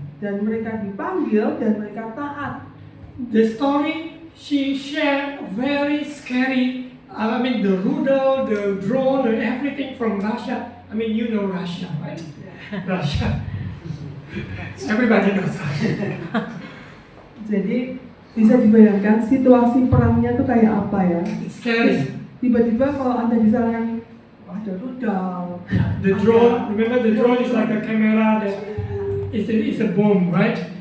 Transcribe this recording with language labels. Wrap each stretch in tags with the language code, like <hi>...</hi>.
<id>Dan mereka dipanggil dan mereka taat.</id> <en>The story she shared very scary. I mean, the rudal, the drone, and everything from Russia. I mean, you know Russia, right? Russia. Everybody knows Russia.</en> <id>Jadi bisa dibayangkan situasi perangnya tuh kayak apa ya?</id> <en>It's scary.</en> <id>tiba-tiba kalau Anda disalahin, ada rudal.</id> <en>The drone, remember the drone is like a camera that is a bomb, right?</en>